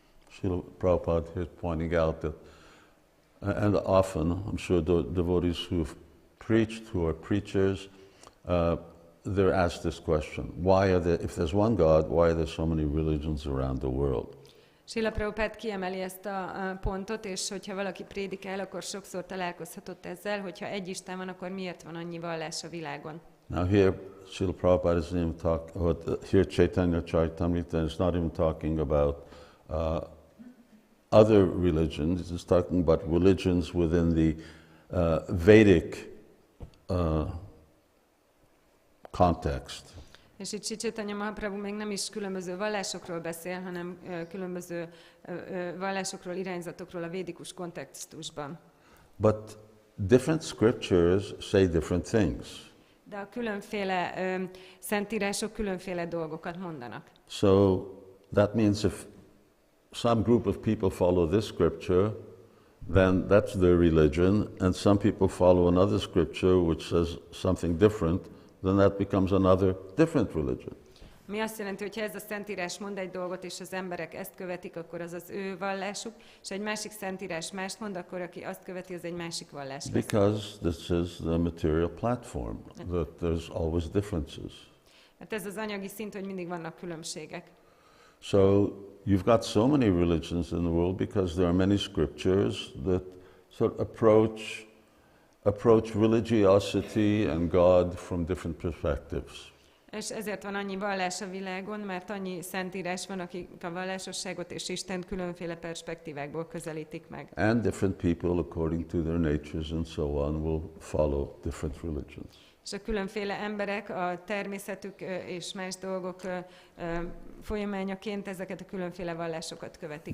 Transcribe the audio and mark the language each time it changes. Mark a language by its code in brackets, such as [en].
[en] Srila Prabhupada here is pointing out that, and often, I'm sure devotees who've preached, who are preachers, they're asked this question, if there's one God, why are there so many religions around the world? [hu] Srila Prabhupád kiemeli ezt a pontot, és hogyha valaki prédikál, akkor sokszor találkozhatott ezzel, hogyha egy Isten van, akkor miért van annyi vallás a világon? [en] Now here, Srila Prabhupada isn't even here Caitanya Charitamrita is not even talking about other religions, it's talking about religions within the Vedic context. [hu] És itt Sri Caitanya Mahaprabhu még nem is különböző vallásokról beszél, hanem különböző vallásokról, irányzatokról a védikus kontextusban. [en] But different scriptures say different things. [hu] De a különféle szentírások különféle dolgokat mondanak. [en] So that means if some group of people follow this scripture, then that's their religion, and some people follow another scripture which says something different, then that becomes another different religion. [hu] Mi azt jelenti, hogy ha ez a szentírás mond egy dolgot, és az emberek ezt követik, akkor az az ő vallásuk, és egy másik szentírás mást mond, akkor aki azt követi, az egy másik vallás lesz. [en] Because this is the material platform, that there's always differences. [hu] Hát ez az anyagi szint, hogy mindig vannak különbségek. [en] So you've got so many religions in the world because there are many scriptures that sort of approach religiosity and God from different perspectives. [hu] És ezért van annyi vallás a világon, mert annyi szentírás van, akik a vallásosságot és Istent különféle perspektívákból közelítik meg. [en] And different people, according to their natures and so on, will follow different religions. [hu] És a különféle emberek a természetük és más dolgok folyamányaként ezeket a különféle vallásokat követik.